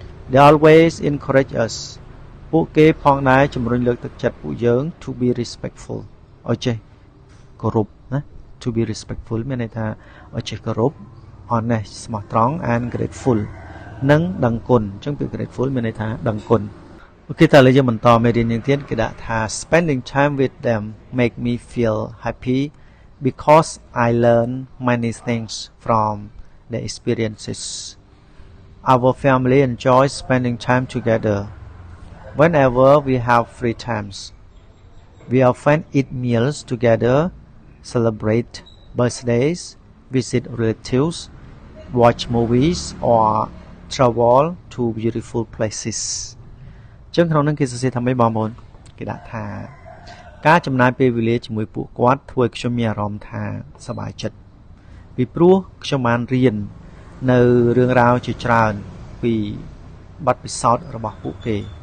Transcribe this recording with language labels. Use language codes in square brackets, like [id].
[en] They always encourage us [km] ពួកគេផងដែរជំរុញលើកទឹកចិត្តពួកយើង [en] to be respectful [km] ឲ្យចេះគោរពណា to be respectful មានន័យថាឲ្យចេះគោរព honest ស្មោះត្រង់ and grateful និងដឹងគុណអញ្ចឹងពាក្យ grateful មានន័យថាដឹងគុណអូខេតើឥឡូវយើងបន្តមេរៀនយ៉ាងទៀតគេដាក់ថា [en] spending time with them make me feel happy because I learn many things from their experiences. Our family enjoys spending time together. Whenever we have free times, we often eat meals together, celebrate birthdays, visit relatives, watch movies, or travel to beautiful places. [km] ចឹងក្នុងនោះគេសរសេរថាម៉េចបងប្អូនគេដាក់ថាការចំណាយពេលវេលាជាមួយពួកគាត់ធ្វើឲ្យខ្ញុំមានអារម្មណ៍ថាសប្បាយចិត្តពីព្រោះខ្ញុំបានរៀននៅរឿងរ៉ាវជាច្រើនពីបទពិសោធន៍របស់ពួកគេ